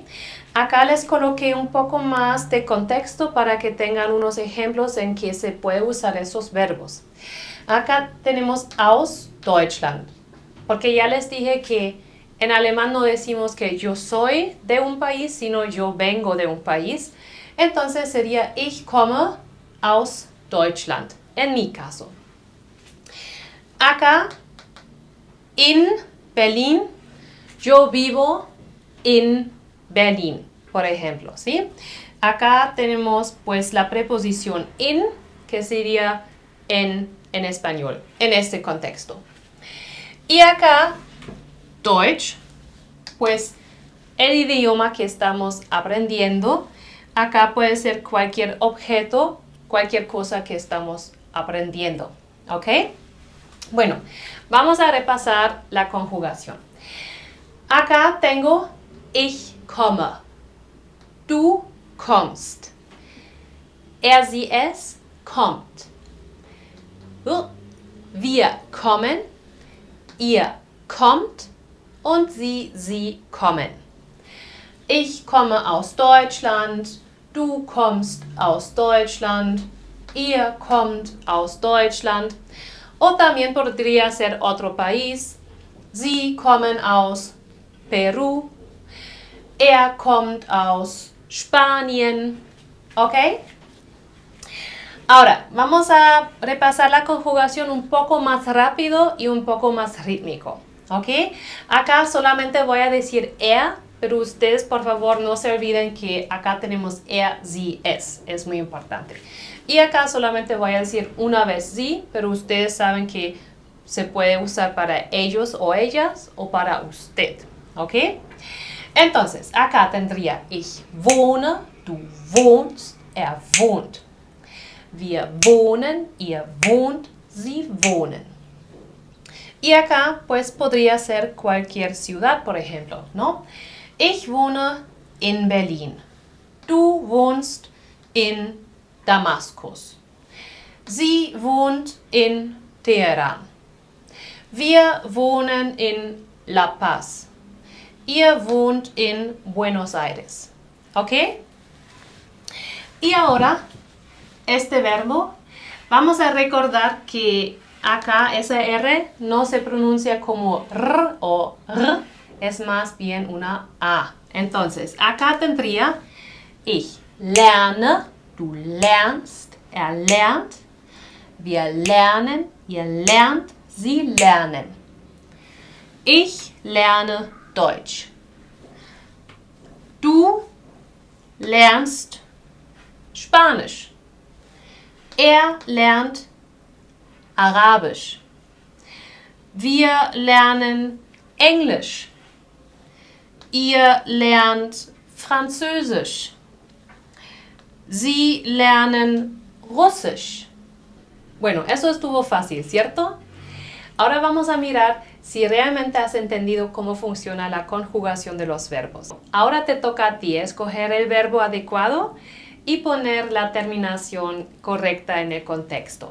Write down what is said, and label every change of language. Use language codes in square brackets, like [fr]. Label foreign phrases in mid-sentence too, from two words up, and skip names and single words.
[es] Acá les coloqué un poco más de contexto para que tengan unos ejemplos en que se puede usar esos verbos. Acá tenemos [de] aus Deutschland, [es] porque ya les dije que en alemán no decimos que yo soy de un país, sino yo vengo de un país. Entonces sería [de] ich komme aus Deutschland, [es] en mi caso. Acá, in Berlin, yo vivo en Berlín, por ejemplo, ¿sí? Acá tenemos pues la preposición in, que sería en español, en este contexto. Y acá, Deutsch, pues el idioma que estamos aprendiendo, acá puede ser cualquier objeto, cualquier cosa que estamos aprendiendo, ¿ok? Bueno, vamos a repasar la conjugación. Acá tengo [de] ich komme, du kommst, sie es kommt. Wir kommen, ihr kommt und sie kommen. Ich komme aus Deutschland, du kommst aus Deutschland, ihr kommt aus Deutschland. [es] O también podría ser otro país. [de] Sie kommen aus Peru, kommt aus Spanien. [es] ¿Ok? Ahora, vamos a repasar la conjugación un poco más rápido y un poco más rítmico, ¿ok? Acá solamente voy a decir pero ustedes por favor no se olviden que acá tenemos sie, es muy importante. Y acá solamente voy a decir una vez sí, pero ustedes saben que se puede usar para ellos o ellas o para usted, ¿ok? Entonces, acá tendría [de] ich wohne, du wohnst, wohnt. Wir wohnen, ihr wohnt, sie wohnen. [es] Y acá, pues, podría ser cualquier ciudad, por ejemplo, ¿no? [de] Ich wohne in Berlin. Du wohnst in Damaskus. Sie wohnt in Teheran. Wir wohnen in La Paz. Ihr wohnt in Buenos Aires. ¿Ok? [es] Y ahora, este verbo, vamos a recordar que acá esa R no se pronuncia como R o R, es más bien una A. Entonces, acá tendría [de] ich lerne, du lernst, lernt, wir lernen, ihr lernt, sie lernen. Ich lerne Deutsch. Du lernst Spanisch. Lernt Arabisch. Wir lernen Englisch. Ihr lernt Französisch. Sie lernen Russisch. [es] Bueno, eso estuvo fácil, ¿cierto? Ahora vamos a mirar si realmente has entendido cómo funciona la conjugación de los verbos. Ahora te toca a ti escoger el verbo adecuado y poner la terminación correcta en el contexto.